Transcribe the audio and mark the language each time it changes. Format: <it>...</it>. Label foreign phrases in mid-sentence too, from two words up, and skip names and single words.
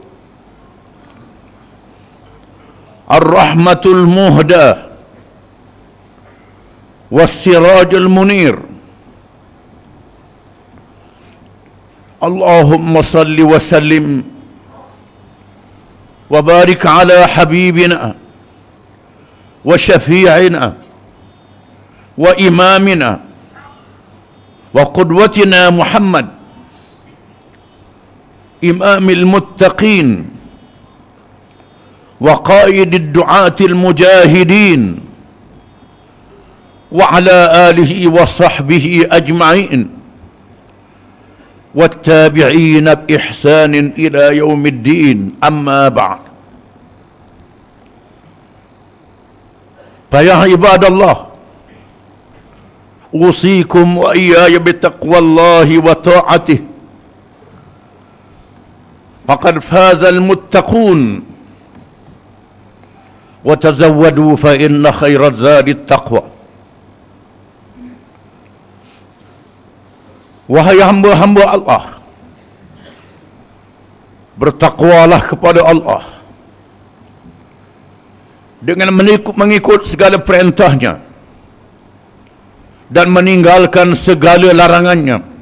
<ar>الرحمة المهداة والسراج المنير. اللهم صل وسلم وبارك على حبيبنا وشفيعنا وإمامنا وقدوتنا محمد إمام المتقين وقائد الدعاة المجاهدين وعلى آله وصحبه أجمعين والتابعين بإحسان إلى يوم الدين أما بعد فيا عباد الله أوصيكم وإياي بتقوى الله وطاعته فقد فاز المتقون وتزودوا فإن خير الزاد التقوى.</ar> <ms>Wahai hamba-hamba Allah, bertakwalah kepada Allah dengan mengikut segala perintahnya dan meninggalkan segala larangannya.</ms>